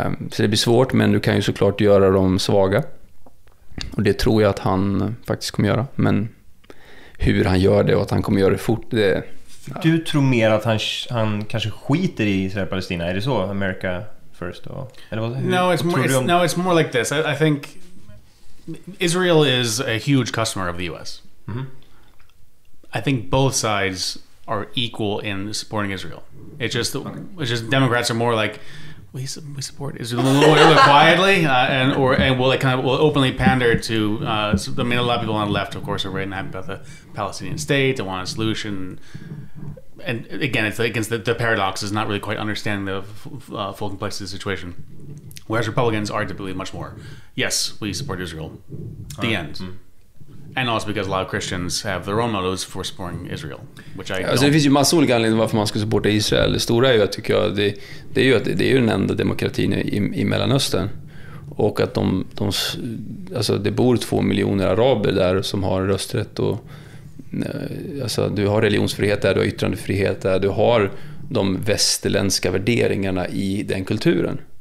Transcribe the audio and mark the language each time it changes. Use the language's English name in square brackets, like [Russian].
[Swedish] Så det blir svårt, men du kan ju såklart göra dem svaga. Och det tror jag att han faktiskt kommer göra. Men hur han gör det och att han kommer göra det fort, det... Du tror mer att han kanske skiter i Israel och Palestina? Är det så? America first? Eller vad, [English] no, it's more like this. I think Israel is a huge customer of the US. Mm-hmm. I think both sides are equal in supporting Israel. It's just Democrats are more like we support Israel a little quietly, and will openly pander to. I mean, a lot of people on the left, of course, are very happy about the Palestinian state. They want a solution. And again, it's against the paradox is not really quite understanding the full complexity of the situation. Whereas Republicans are typically much more, yes, we support Israel. The end. Mm. And also because a lot of Christians have their own motives for supporting Israel, which I [Swedish] alltså det finns ju massa olika anledningar varför man ska supporta Israel. Det stora är ju, tycker jag, det är ju att det är ju den enda demokratin i Mellanöstern. Och att alltså det bor 2 miljoner araber där som har rösträtt och alltså du har religionsfrihet där, du har yttrandefrihet där, du har de västerländska värderingarna i den kulturen.